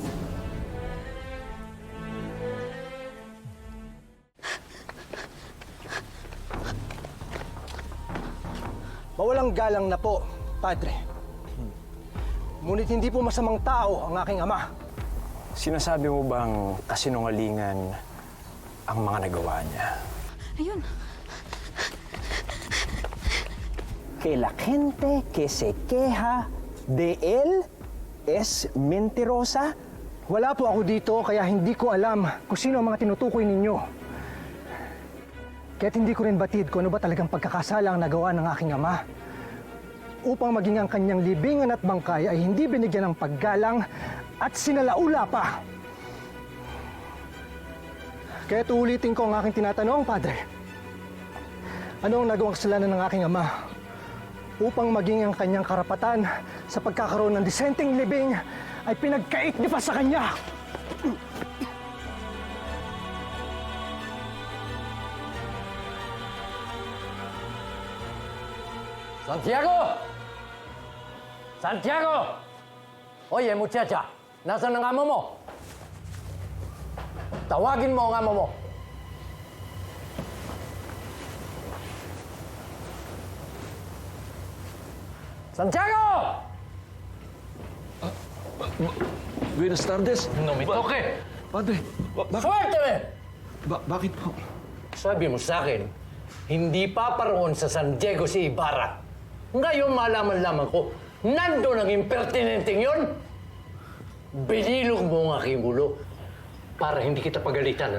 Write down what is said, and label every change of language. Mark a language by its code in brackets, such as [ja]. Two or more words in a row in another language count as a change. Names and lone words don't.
[tl] Mawalang galang na po, Padre. Ngunit hindi po masamang tao ang aking ama. Sinasabi mo bang kasinungalingan ang mga nagawa niya? Ayun. [es] Que la gente que se queja de él es mentirosa? [tl] Wala po ako dito kaya hindi ko alam kung sino ang mga tinutukoy ninyo. Kaya't hindi ko rin batid kung ano ba talagang pagkakasala ang nagawa ng aking ama. Upang maging ang kanyang libingan at bangkay ay hindi binigyan ng paggalang at sinalaula pa. Kaya't uulitin ko ang aking tinatanong, Padre. Ano ang nagawang kasalanan ng aking ama upang maging ang kanyang karapatan sa pagkakaroon ng disenteng libing ay pinagkait niya pa sa kanya? [es] Santiago! Santiago! Oye, muchacha, [tl] nasaan ang amo mo? Tawagin mo ang amo mo. [es] Santiago! Buenas tardes. No me toque. [tl] Padre, [es] Suélteme! [tl] bakit po? Sabi mo sa akin, hindi pa paroon sa San Diego si Ibarra. Ngayon malaman lamang ko, nandun ang impertinenteng yon. Binilog mo ang aking ulo para hindi kita pagalitan.